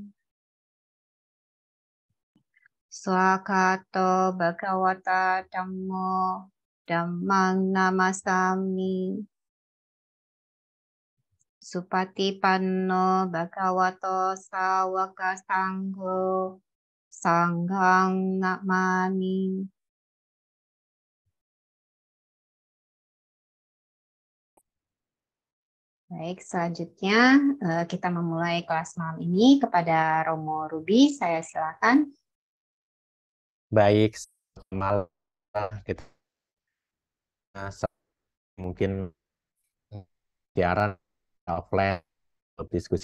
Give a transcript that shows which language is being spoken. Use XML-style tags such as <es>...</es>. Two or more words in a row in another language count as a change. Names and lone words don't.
<pi>Swakato Bhagavata Dhammo Dhammang Namasami. Supatipanno Bhagavato Sawaka Sangho Sanghang Namami.</pi> <id>Baik, selanjutnya kita memulai kelas malam ini kepada Romo Ruby. Saya silakan. Baik, malam kita mungkin siaran offline untuk diskusi.</id>